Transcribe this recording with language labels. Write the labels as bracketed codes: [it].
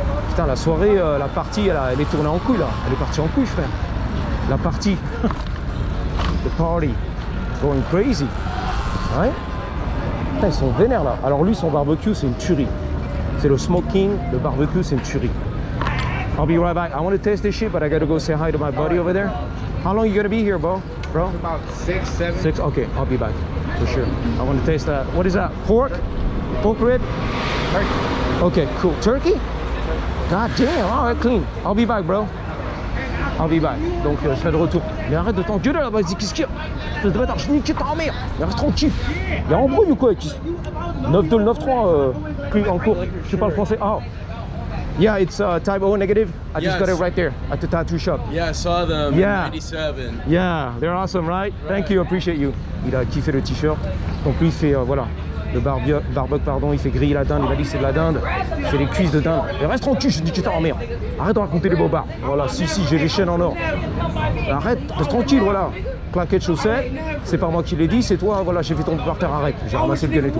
[fr] Putain, la soirée, la partie, elle est tournée en couille, là. Elle est partie en couille, frère. La partie. [en] The party. Going crazy. Ouais. [fr] Putain, ils sont vénères, là. Alors lui, son barbecue, c'est une tuerie. C'est le smoking, le barbecue, c'est une tuerie. [en] I'll be right back. I want to taste this shit, but I gotta go say hi to my buddy over there. How long you gonna be here, bro? About 6, 7. 6? Okay, I'll be back. For sure. I want to taste that. What is that? Pork? Pork rib? Turkey. Okay, cool. Turkey? God damn, alright, clean. I'll be back, bro. I'll be back. [fr] Donc, je serai de retour. Mais arrête de t'engueuler là-bas, vas-y, qu'est-ce qu'il y a? Espèce de bâtard, je nique ta mère. Mais reste tranquille. Il y a embrouille ou quoi? 9-2, 9-3, plus en cours. Je parle français. Ah. [en] Yeah, it's type O negative. I just got it right there at the tattoo shop. Yeah, I saw them. Yeah. 97. Yeah, they're awesome, right? Thank you, appreciate you. [fr] Il a kiffé le t-shirt. Donc lui, il fait, voilà, le barbecue, pardon, il fait griller la dinde. Il m'a dit que c'est de la dinde. C'est les cuisses de dinde. Et reste tranquille, je dis que t'es en merde. Arrête de raconter les bobards. Voilà, si, j'ai les chaînes en or. Arrête, reste tranquille, voilà. Claquette chaussettes, c'est pas moi qui l'ai dit, c'est toi, voilà, j'ai fait tomber par terre, arrête. J'ai ramassé le gun et tout.